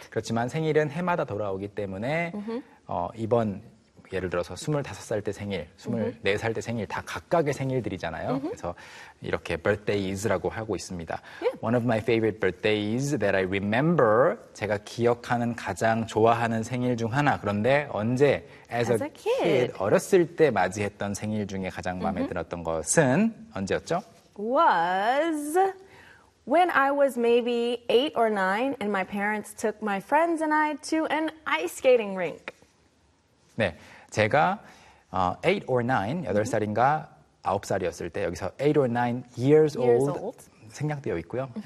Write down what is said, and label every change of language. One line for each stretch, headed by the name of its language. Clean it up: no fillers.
Korean: 그렇지만 생일은 해마다 돌아오기 때문에 이번 예를 들어서 25살 때 생일, 24살 때 생일 다 각각의 생일들이잖아요. 그래서 이렇게 birthdays라고 하고 있습니다.
English: Yeah. One of my favorite birthdays that I remember.
Korean: 제가 기억하는 가장 좋아하는 생일 중 하나. 그런데 언제?
English: As a kid.
Korean: 어렸을 때 맞이했던 생일 중에 가장 마음에 들었던 것은 언제였죠?
English: Was... When I was maybe 8 or 9 and my parents took my friends and I to an ice skating rink.
Korean: 네, 제가
English: 8 or 9,
Korean: 8살인가 9살이었을 때 여기서
English: 8 or 9 years old,
Korean: 생략되어 있고요. Mm-hmm.